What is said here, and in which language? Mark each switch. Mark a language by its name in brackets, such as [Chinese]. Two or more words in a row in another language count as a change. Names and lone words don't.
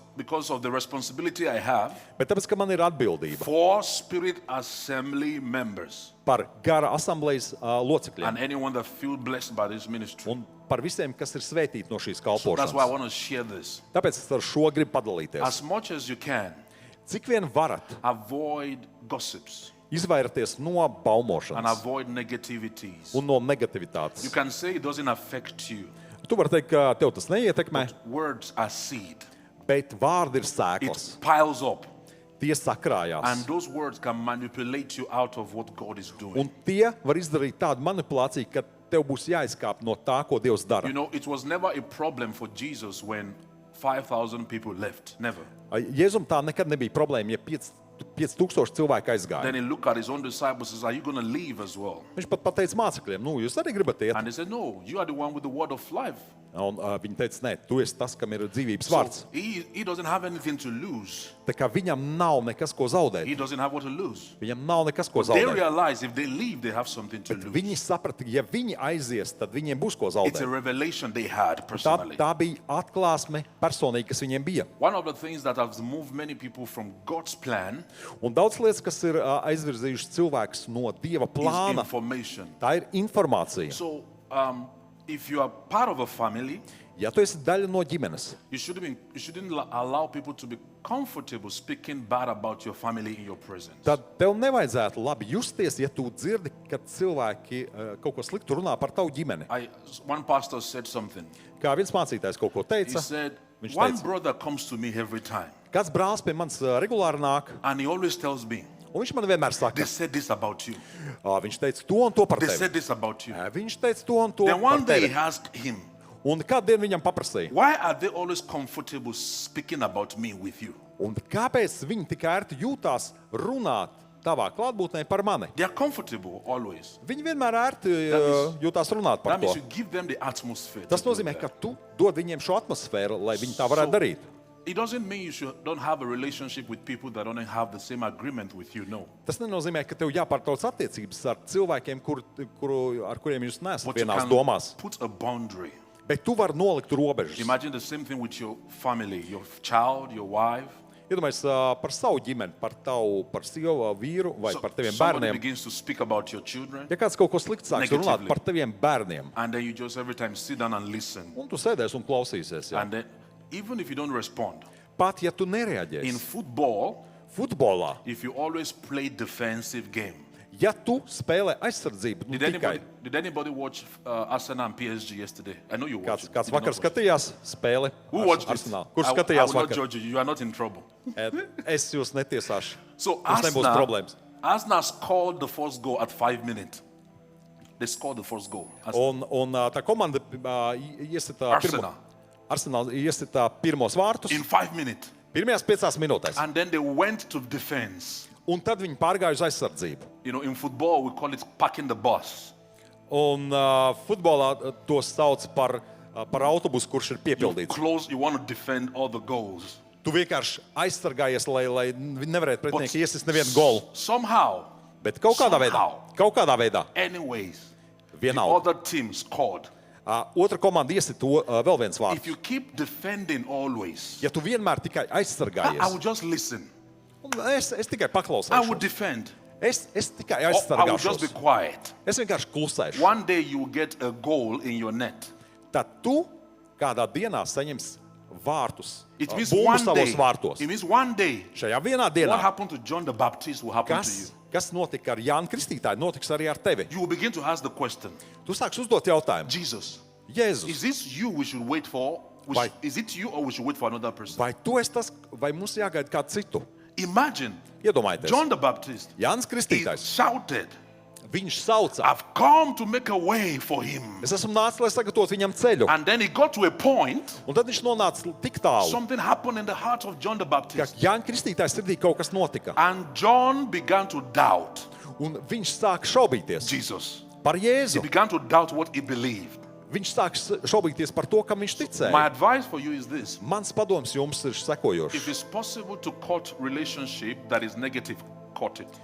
[English] because of the responsibility I have [Latvian] Bet tāpēc, ka man ir atbildība [English] for Spirit Assembly members [Latvian] par gara asamblejas locekļiem [English] and anyone that feel blessed by this ministry. [Latvian] un par visiem, kas ir svētīti no šīs [English] So that's why I [Latvian] kalpošanas. [English] want to share this. [Latvian] Tāpēc es ar šo gribu padalīties. [English] As much as you can, [Latvian] Cik vien varat [English] avoid gossips [Latvian] izvairieties no [English] and [Latvian] baumošanas [English] avoid negativities. [Latvian] un no [English] You [Latvian] negativitātes. [English] can say it doesn't affect you. [Latvian] Tu vari teikt, ka tev tas neietekmē, [English] Words are seed. [Latvian] bet vārdi ir [English] It [Latvian] sēklas. [English] piles up. [Latvian] Tie sakrājās. [English] And those words can manipulate you out of what God is doing. [Latvian] Un tie var izdarīt tādu manipulāciju, ka tev būs jāizkāp no tā, ko Dievs dara. [English] You know, it was never a problem for Jesus when 5,000 people left. Never. [Latvian] Jēzum tā nekad nebija problēma, ja 5000 cilvēku aizgāja. [English] Then he looked at his own disciples and said, are you going to leave as well? [Latvian] Viņš pat pateica mācekļiem, jūs arī gribat iet. [English] And they said, no, you are the one with the word of life. [Latvian] Un viņi teica, nē, tu esi tas, kam ir dzīvības [English] So [Latvian] vārds. [English] he doesn't have anything to lose. [Latvian] Tā kā viņam nav nekas, ko zaudēt. [English] He doesn't have what to lose. [Latvian] Viņam nav nekas, ko [English] They [Latvian] zaudēt. [English] realize if they leave, they have something to lose. [Latvian] Viņi saprata, ja viņi aizies, tad viņiem būs ko [English] It's a [Latvian] zaudēt. [English] revelation they had [Latvian] Tā, [English] personally. [Latvian] tā bija atklāsme personīgi, kas viņiem bija. [English] One of the things that has moved many people from God's plan [Latvian] Un daudz lietas, kas ir aizvirzījušas cilvēkus no Dieva [English] is [Latvian] plāna, [English] information. [Latvian] tā ir informācija. [English] So if you are part of a family, [Latvian] Ja tu esi daļa no ģimenes, [English] you shouldn't allow people to be comfortable speaking bad about your family in your presence. [Latvian] tad tev nevajadzētu labi justies, ja tu dzirdi, ka cilvēki kaut ko sliktu runā par tavu ģimeni. [English] One pastor said something. [Latvian] Kā viens mācītājs kaut ko [English] He [Latvian] teica, [English] said, [Latvian] viņš [English] one [Latvian] teica, [English] brother comes to me every time, [Latvian] kāds brālis pie manis regulāri nāk, [English] and he always tells me, [Latvian] un viņš man vienmēr [English] they [Latvian] saka, [English] said this about you. [Latvian] viņš teica to un to par [English] They [Latvian] tevi. [English] said this about you. [Latvian] Viņš teica to un to [English] Then [Latvian] par [English] one day he [Latvian] tevi. [English] asked him, [Latvian] Un kādien viņam paprasīja? [English] why are they always comfortable speaking about me with you? [Latvian] Un kāpēc viņi tik ērti jūtās runāt tavā klātbūtnē par mani? [English] They are comfortable always. [Latvian] Viņi vienmēr ērti jūtās runāt par [English] That [Latvian] to. [English] means you give them the atmosphere. to [Latvian] Tas [English] do [Latvian] nozīmē, [English] that. [Latvian] ka tu dod viņiem šo atmosfēru, lai viņi tā varētu darīt. [English] It doesn't mean don't have a relationship with people that don't have the same agreement with you. No. [Latvian] Tas nenozīmē, ka tev jāpārtrauc attiecības ar cilvēkiem, ar kuriem jūs neesat [English] But you [Latvian] vienās [English] can [Latvian] domās. [English] put a boundary. [Latvian] Bet tu vari nolikt robežas. [English] Imagine the same thing with your family, your child, your wife. [Latvian] Iedomājies par savu ģimeni, par sievu, vīru vai [English] So [Latvian] par taviem [English] somebody [Latvian] bērniem. [English] begins to speak about your children, [Latvian] Ja kāds kaut ko sliktu sāks runāt [English] Negatively. [Latvian] par taviem bērniem, [English] and then you just every time sit down and listen. [Latvian] un tu sēdēsi un klausīsies. Ja? [English] And then, even if you don't respond, [Latvian] Pat ja tu [English] in [Latvian] nereaģēsi [English] football, [Latvian] futbolā, [English] if you always play defensive game. [Latvian] ja tu spēlē aizsardzību, nu, tikai [English] Did anybody watch Arsenal and PSG yesterday? I know you watched. [Latvian] kāds [English] it. You did [Latvian] vakar [English] not watch it. [Latvian] skatījās spēli [English] Who watched it? [Latvian] Arsenal. Kurš [English] I [Latvian] skatījās [English] will not [Latvian] vakar? [English] judge you. You are not in trouble. [Latvian] Es jūs netiesāšu. [English] So [Latvian] Mums nebūs problēmas. [English] Arsenal scored the first goal at 5 minutes. They scored the first goal. [Latvian] Un tā komanda iesita Arsenal iesita pirmos vārtus [English] In 5 minutes. [Latvian] pirmajās 5 minūtēs. [English] And then they went to defense. [Latvian] Un tad viņi pārgāja uz aizsardzību. [English] You know, in football, we call it parking the bus. [Latvian] Un futbolā to sauc par autobusu, kurš ir piepildīts. [English] You want to defend all the goals. [Latvian] Tu vienkārši aizsargājies, lai nevarētu pretinieki iesist nevienu golu. [English] Somehow, [Latvian] Bet kaut kādā veidā, [English] anyways, the [Latvian] vienalga. [English] other team scored. [Latvian] Otra komanda iesita to vēl viens [English] If [Latvian] vārds. [English] you keep defending always, [Latvian] Ja tu vienmēr tikai [English] I [Latvian] aizsargājies, [English] will just listen. [Latvian] un es tikai [English] I will [Latvian] paklausīšu. [English] defend. [Latvian] Es tikai [English] Or I will just be [Latvian] aizsargāšos. [English] quiet. [Latvian] Es vienkārši klusēšu. [English] One day you will get a goal in your net. [Latvian] Tad tu kādā dienā saņemsi vārtus, [English] It means [Latvian] bumbu [English] one [Latvian] savos [English] day. [Latvian] vārtos. [English] It means one day. [Latvian] Šajā vienā [English] What [Latvian] dienā, [English] happened to John the Baptist will happen to you. [Latvian] kas notika ar Jānu Kristītāju, notiks arī ar tevi. [English] You will begin to ask the question, [Latvian] Tu sāksi uzdot jautājumu. [English] Jesus, [Latvian] Jēzus, [English] is this you we should wait for? [Latvian] Vai- [English] Is it you or we should wait for another person? [Latvian] vai tu esi tas, vai mums jāgaida kādu citu? [English] Imagine [Latvian] Iedomājieties, [English] John the Baptist. [Latvian] Jānis [English] He [Latvian] Kristītājs, [English] shouted, [Latvian] viņš sauca, [English] I've come to make a way for him. [Latvian] es esmu nācis, lai sagatavotu viņam ceļu. [English] And then he got to a point, [Latvian] Un tad viņš nonāca tik tālu, [English] something happened in the heart of John the [Latvian] ka [English] Baptist. [Latvian] Jānis Kristītājs sirdī kaut kas notika. [English] And John began to doubt [Latvian] Un viņš sāk šaubīties [English] Jesus. [Latvian] par [English] He [Latvian] Jēzu. [English] began to doubt what he believed. [Latvian] Viņš sāk šaubīties par to, kam viņš [English] My [Latvian] ticēja. [English] advice for you is this. [Latvian] Mans padoms jums ir [English] If [Latvian] sekojošs. [English] it's possible to cut relationship that is negative, cut it.